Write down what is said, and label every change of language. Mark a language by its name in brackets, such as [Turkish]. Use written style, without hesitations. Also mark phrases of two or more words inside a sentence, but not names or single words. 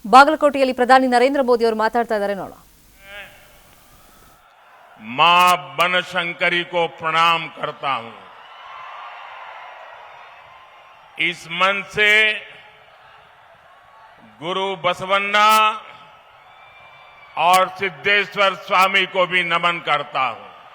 [Kannada] ಬಾಗಲಕೋಟೆಯಲ್ಲಿ ಪ್ರಧಾನಿ ನರೇಂದ್ರ ಮೋದಿ ಅವರು ಮಾತಾಡ್ತಾ ಇದ್ದಾರೆ ನೋಡೋಣ. [Hindi] मां बनशंकरी को प्रणाम करता हूं. इस मन से गुरु बसवन्ना और सिद्धेश्वर स्वामी को भी नमन करता हूं.